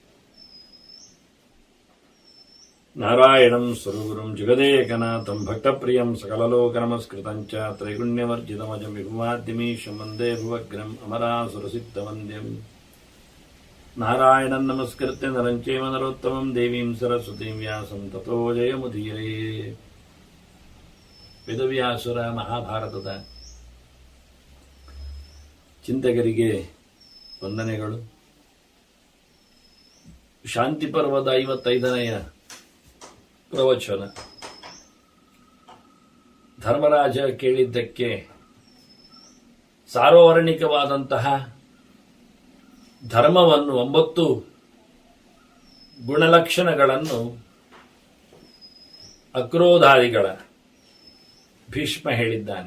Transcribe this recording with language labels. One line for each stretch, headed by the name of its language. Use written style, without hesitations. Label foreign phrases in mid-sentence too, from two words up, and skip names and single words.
Sanskrit: नारायणं स्वरूपं जगदेकनाथं भक्तप्रियं सकललोकनमस्कृतं च त्रैगुण्यवर्जितमजं विभुमाद्यमीशं वन्दे भुवग्रम् अमरासुरसिद्धवन्द्यं। नारायणं नमस्कृत्य नरं चैव नरोत्तमं देवीं सरस्वतीं व्यासं ततो जयमुदीरये।
Kannada: ವೇದವ್ಯಾಸುರ ಮಹಾಭಾರತದ ಚಿಂತಕರಿಗೆ ವಂದನೆಗಳು. ಶಾಂತಿ ಪರ್ವದ 55ನೆಯ ಪ್ರವಚನ. ಧರ್ಮರಾಜ ಕೇಳಿದ್ದಕ್ಕೆ ಸಾರ್ವರ್ಣಿಕವಾದಂತಹ ಧರ್ಮವನ್ನು 9 ಗುಣಲಕ್ಷಣಗಳನ್ನು ಅಕ್ರೋಧಾದಿಗಳ ಭೀಷ್ಮ ಹೇಳಿದ್ದಾನೆ.